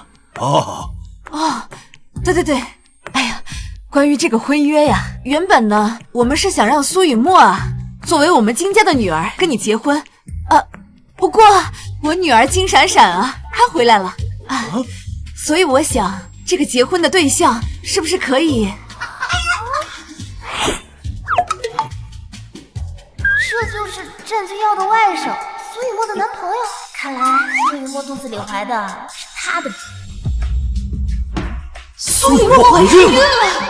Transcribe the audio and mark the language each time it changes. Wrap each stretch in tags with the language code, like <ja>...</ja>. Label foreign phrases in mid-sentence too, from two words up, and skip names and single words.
<zh>哦，對對對，哎呀，關於這個婚約呀，原本呢，我們是想讓蘇雨墨啊，作為我們金家的女兒跟你結婚，不過我女兒金閃閃啊，她回來了啊，所以我想這個結婚的對象是不是可以？這就是戰軍耀的外甥蘇雨墨的男朋友，看來蘇雨墨肚子裡懷的是他的。蘇雨墨懷孕了？</zh>